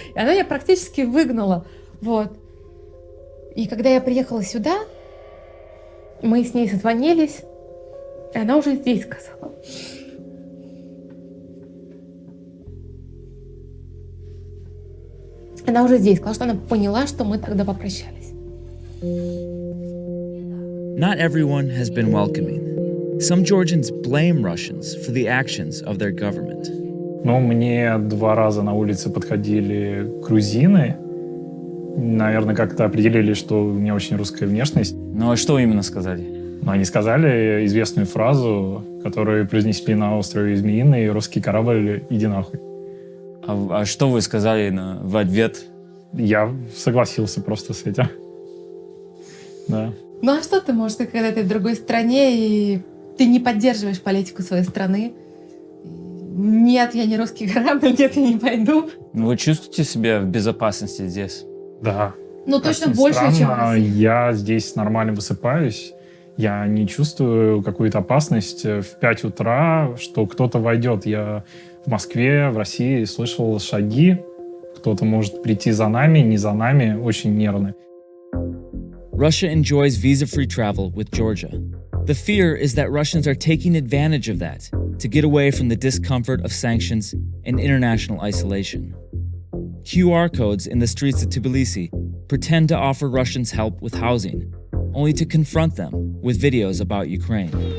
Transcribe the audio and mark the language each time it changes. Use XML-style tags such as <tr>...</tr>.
<ru>И она меня практически выгнала. Вот. И когда я приехала сюда, мы с ней созвонились, и она уже здесь сказала. Она уже здесь сказала, что она поняла, что мы тогда попрощались.</ru> <en>Not everyone has been welcoming. Some Georgians blame Russians for the actions of their government.</en> <ru>Ну, мне 2 раза на улице подходили грузины. Наверное, как-то определили, что у меня очень русская внешность. Ну а что именно сказали? Но они сказали известную фразу, которую произнесли на острове Змеиный: «Русский корабль, иди нахуй». А что вы сказали в ответ? Я согласился просто с этим. Да. Ну а что ты можешь, когда ты в другой стране, и ты не поддерживаешь политику своей страны? Нет, я не русский корабль, нет, я не пойду. Вы чувствуете себя в безопасности здесь? Да. Ну точно больше, чем в России. Я здесь нормально высыпаюсь. Я не чувствую какую-то опасность в 5 утра, что кто-то войдет. Я в Москве, в России слышал шаги, кто-то может прийти за нами, не за нами, очень нервны.</ru> <en>Russia enjoys visa-free travel with Georgia. The fear is that Russians are taking advantage of that to get away from the discomfort of sanctions and international isolation. QR codes in the streets of Tbilisi pretend to offer Russians help with housing, only to confront them with videos about Ukraine.</en>